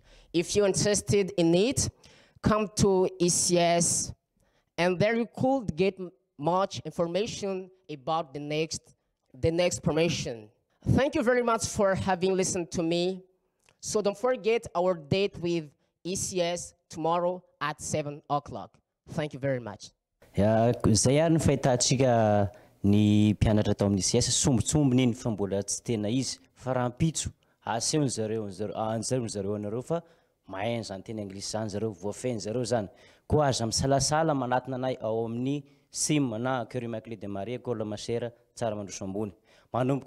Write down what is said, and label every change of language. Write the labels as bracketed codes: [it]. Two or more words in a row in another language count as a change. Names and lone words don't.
[en] If you're interested in it, come to ECS, and there you could get much information about the next promotion. Thank you very much for having listened to me. So don't forget our date with ECS tomorrow at 7 o'clock. Thank you very much. [mg] Zay ary ny fahitatsika ny mpianatra tao amin'ny ICS sombitsombony iny fa mbola tsy tena izy fa rahampitso asehony zareo anareo fa mahay zany teny anglisy zany zareo voafeny zareo zany koa aza misalasala manatina anay ao amin'ny SIM na Curie Immaculée de Marie école Masera tsara mandroso ambony manomboka